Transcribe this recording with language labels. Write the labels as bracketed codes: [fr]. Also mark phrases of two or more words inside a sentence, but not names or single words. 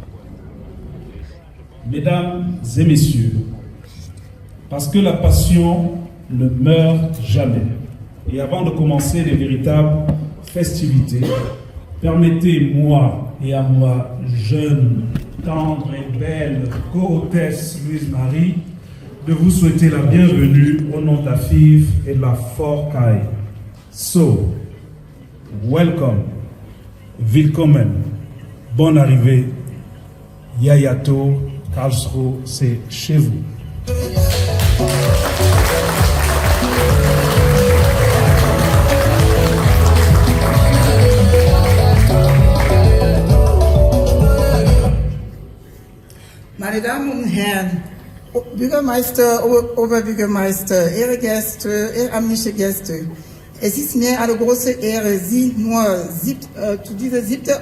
[fr] Mesdames et messieurs, parce que la passion ne meurt jamais, et avant de commencer les véritables festivités, permettez-moi et à moi, jeune, tendre et belle co-hôtesse Louise Marie, de vous souhaiter la bienvenue au nom de la FIF et de la Forcaille. [en] So, welcome, willkommen. [fr] Bonne arrivée, Yayato, Karlsruhe, c'est chez vous. [de] Meine Damen und Herren, Bürgermeister, Oberbürgermeister, Ehrengäste, ehrenamtliche Gäste, es ist mir eine große Ehre, Sie zu dieser 7.